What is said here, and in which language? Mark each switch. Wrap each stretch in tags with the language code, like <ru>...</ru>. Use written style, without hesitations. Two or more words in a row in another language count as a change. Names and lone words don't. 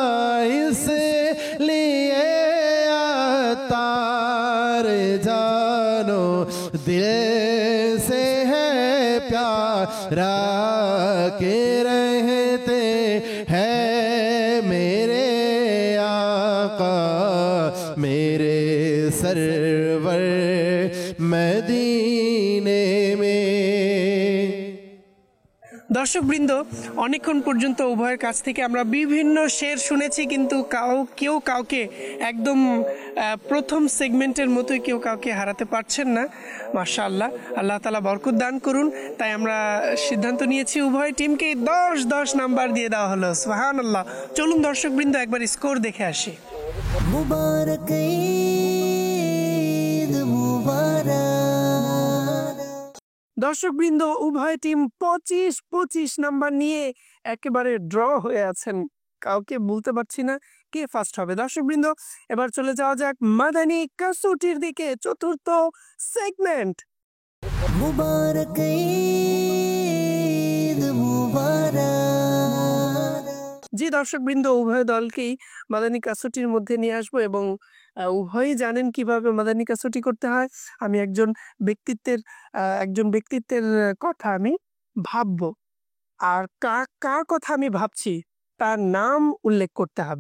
<ur>اسلیے آتا رے جانو، دل سے ہے پیارا کہ رہتے ہیں میرے آقا میرے سرور مدینے میں.</ur> <bn>দর্শকবৃন্দ, অনেকক্ষণ পর্যন্ত উভয়ের কাছ থেকে আমরা বিভিন্ন শের শুনেছি, কিন্তু কেউ কাউকে একদম প্রথম সেগমেন্টের মতোই কেউ কাউকে হারাতে পারছেন না। মাশাআল্লাহ, আল্লাহ তাআলা বরকত দান করুন। তাই আমরা সিদ্ধান্ত নিয়েছি উভয় টিমকে 10 নাম্বার দিয়ে দেওয়া হলো। সুবহানাল্লাহ। চলুন দর্শকবৃন্দ একবার স্কোর দেখে আসি।</bn> <ur>مبارک عید مبارک.</ur> <bn>দর্শকবৃন্দ, উভয় টিম 25 নাম্বার নিয়ে একেবারে ড্র হয়ে আছেন। কাউকে বলতে পারছি না কে ফার্স্ট হবে। দর্শকবৃন্দ, এবার চলে যাওয়া যাক মাদানী কাসুটির দিকে, চতুর্থ সেগমেন্ট।</bn> <ur>مبارک عید مبارک.</ur> <bn>জি দর্শকবৃন্দ, উভয় দলকেই মাদানী কাসুটির মধ্যে নিয়ে আসবো এবং উভয়ই জানেন কিভাবে মাদানী কাসুটি করতে হয়। আমি একজন ব্যক্তিত্বের কথা আমি ভাববো, আর কার কথা আমি ভাবছি তার নাম উল্লেখ করতে হবে।</bn>